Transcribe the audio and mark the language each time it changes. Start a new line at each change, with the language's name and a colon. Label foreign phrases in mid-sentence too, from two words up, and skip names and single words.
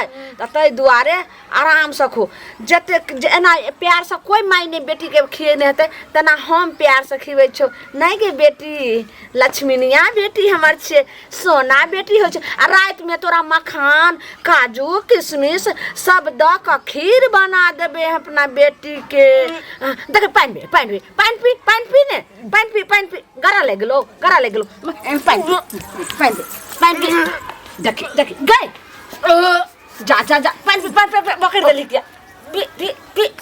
Maithili: त तै दुआरे आराम से खो, जते एना प्यार से कोई माय ने बेटी के खिएने हेतै तना हम प्यार से खिबै छौ। नहीं गे बेटी, लक्ष्मीनिया बेटी हमर छे, सोना बेटी हो छे। आ रात में तोरा मखान काजू किशमिश सब द के खीर बना देबे अपना बेटी के। देख पानी पी, पानी पी, पानी पी, पानी पी ने, पानी पी, पानी पी, गरा ले गेलो, गरा ले गेलो, पानी पी, पानी पी, पानी पी। देखी देखी गए, जा जा जा, पानी पी, पानी पी, बकर देली क्या, पी पी पी।